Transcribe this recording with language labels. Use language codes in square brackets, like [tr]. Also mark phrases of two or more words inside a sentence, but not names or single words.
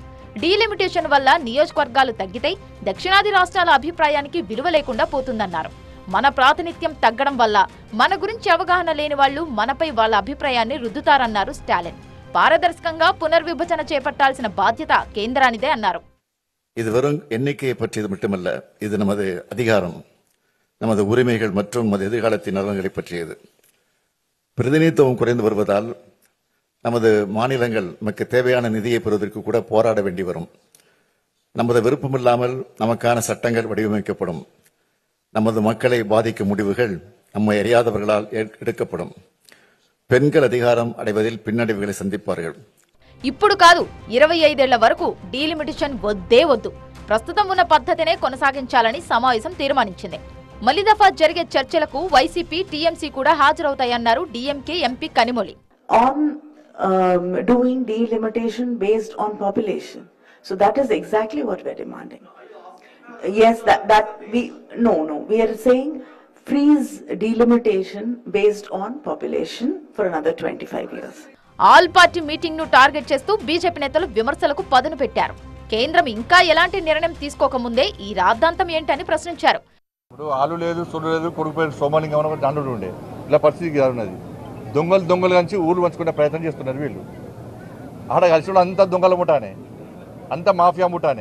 [te] డీలిమిటేషన్ వల్ల నియోజకవర్గాలు తగ్గితే దక్షిణాది రాష్ట్రాల అభిప్రాయానికి విలువ లేకుండా పోతుందన్నారు. మన ప్రాతినిధ్యం తగ్గడం వల్ల మన గురించి అవగాహన లేని వాళ్లు మనపై వాళ్ళ అభిప్రాయాన్ని రుద్దుతారన్నారు స్టాలిన్. పారదర్శకంగా పునర్విభజన చేపట్టాల్సిన బాధ్యత కేంద్రానిదే అన్నారు. [ta] இது வெறும் எண்ணிக்கையை பற்றியது மட்டுமல்ல, இது நமது அதிகாரம், நமது உரிமைகள் மற்றும் நமது எதிர்காலத்தின் நலன்களை பற்றியது. பிரதிநிதித்துவம் குறைந்து வருவதால் நமது மாநிலங்கள் நமக்கு தேவையான நிதியை பெறுவதற்கு கூட போராட வேண்டி வரும். நமது விருப்பமில்லாமல் நமக்கான சட்டங்கள் வடிவமைக்கப்படும். நமது மக்களை பாதிக்கும் முடிவுகள் நம்மை அறியாதவர்களால் எடுக்கப்படும். பெண்கள் அதிகாரம் அடைவதில் பின்னடைவுகளை சந்திப்பார்கள். [te] ఇప్పుడు కాదు, 25 ఏళ్ల వరకు డీలిమిటేషన్ వద్దే వద్దు, ప్రస్తుతం ఉన్న పద్ధతినే కొనసాగించాలని సమావేశం తీర్మానించింది. మళ్లీ దఫా జరిగే చర్చలకు వైసీపీ, టీఎంసీ కూడా హాజరవుతాయన్నారు డీఎంకే ఎంపీ కనిమొళి. [en] Doing delimitation based on population. So that is exactly what we are demanding. Yes, we are saying freeze delimitation based on population for another 25 years. all party meeting [te] ను టార్గెట్ చేస్తూ బీజేపీ నేతలు విమర్శలకు పదును పెట్టారు. కేంద్రం ఇంకా ఎలాంటి నిర్ణయం తీసుకోకముందే ఈ రాద్ధాంతం ఏంటని ప్రశ్నించారు. ఇప్పుడు ఆలు లేదు, సొల్లు లేదు, కొడుకుపోయిన సోమాలింగం దండు ఉండే ఇలా పరిస్థితి ఉన్నది. దొంగలు కలిసి ఊళ్ళు పంచుకునే ప్రయత్నం చేస్తున్నారు వీళ్ళు. ఆడ కలిసి అంత దొంగల ముఠానే, అంత మాఫియా ముఠానే.